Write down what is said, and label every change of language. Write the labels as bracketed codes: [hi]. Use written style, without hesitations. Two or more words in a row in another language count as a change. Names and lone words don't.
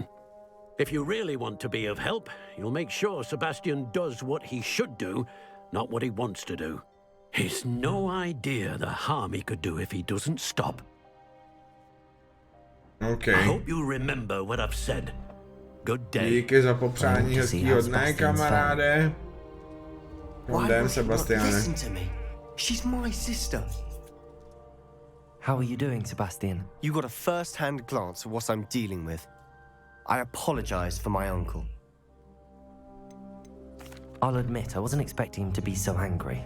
[en] If you really want to be of help, you'll make sure Sebastian does what he should do, not what he wants to do. He's no idea the harm he could do if he doesn't stop. Okay. I hope you remember what I've said. Good day. [cs] Díky za popřání hezkýho dne, kamaráde. [en] Why [cs] Den, [en] would you not [cs] Sebastiane. [en] listen to me? She's my sister. How are you doing, Sebastian? You got a first-hand glance at what I'm dealing with. I apologize for my uncle. I'll admit, I wasn't expecting him to be so angry.